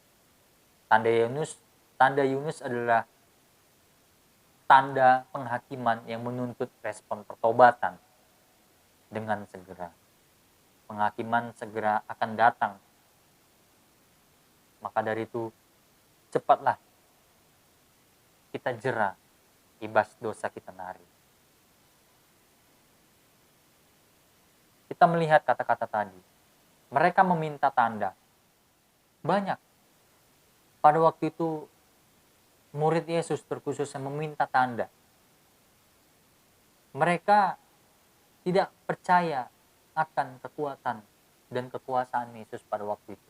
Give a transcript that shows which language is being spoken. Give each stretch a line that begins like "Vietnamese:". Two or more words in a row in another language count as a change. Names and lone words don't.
Indonesian: Tanda Yunus adalah tanda penghakiman yang menuntut respon pertobatan dengan segera. Penghakiman segera akan datang. Maka dari itu, cepatlah kita
Batak Karo: jera ibas dosa kita nari.
Indonesian: Kita melihat kata-kata tadi. Mereka meminta tanda. Banyak. Pada waktu itu, murid Yesus terkhusus yang meminta tanda. Mereka tidak percaya akan kekuatan dan kekuasaan Yesus pada waktu itu.